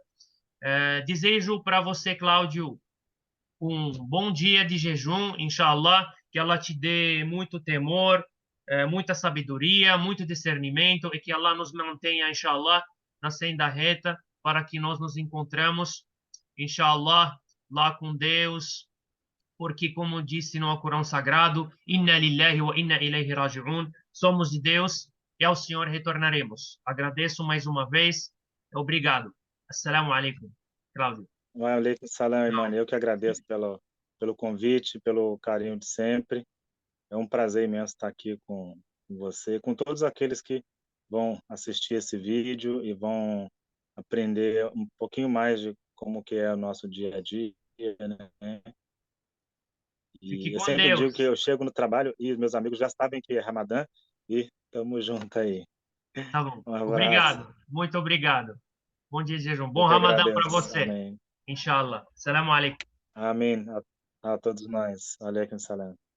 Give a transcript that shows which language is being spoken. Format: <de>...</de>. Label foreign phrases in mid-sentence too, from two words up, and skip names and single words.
<pt>Desejo para você, Cláudio, um bom dia de jejum, inshallah, que Allah te dê muito temor, muita sabedoria, muito discernimento e que Allah nos mantenha, inshallah, na senda reta para que nós nos encontramos, inshallah, lá com Deus, porque, como disse no Alcorão Sagrado,</pt> <ar>إنا لله وإنا إليه راجعون,</ar> <pt>somos de Deus e ao Senhor retornaremos. Agradeço mais uma vez. Obrigado.</pt> <ar>السلام عليكم, Cláudio. وعليكم السلام,</ar> <pt>irmão. Eu que agradeço pelo convite, pelo carinho de sempre. É um prazer imenso estar aqui com você, com todos aqueles que vão assistir esse vídeo e vão aprender um pouquinho mais de como que é o nosso dia a dia, né? Fique E eu com sempre digo que Deus. eu chego no trabalho e os meus amigos já sabem que é Ramadã e estamos junto aí. Tá bom. Um abraço. Obrigado. Muito obrigado. Bom dia de jejum. Eu Bom que Ramadã para agradeço. você. Amém.</pt> <ar>إن شاء الله. السلام عليكم.</ar> <pt>Amém. A todos nós.</pt> <ar>عليكم السلام.</ar>